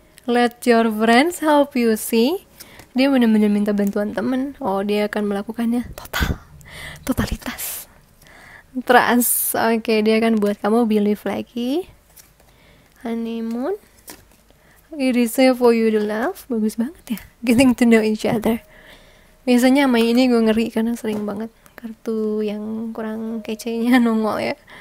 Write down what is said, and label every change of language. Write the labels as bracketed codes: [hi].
[en] Let your friends help you see. [id] Dia benar-benar minta bantuan temen. Oh, dia akan melakukannya totalitas. Trust. Oke, dia akan buat kamu believe lagi. [en] Honeymoon. It is safe for you to love. [id] Bagus banget ya. [en] Getting to know each other. [id] Biasanya sama ini gue ngeri karena sering banget kartu yang kurang kece-nya nongol ya.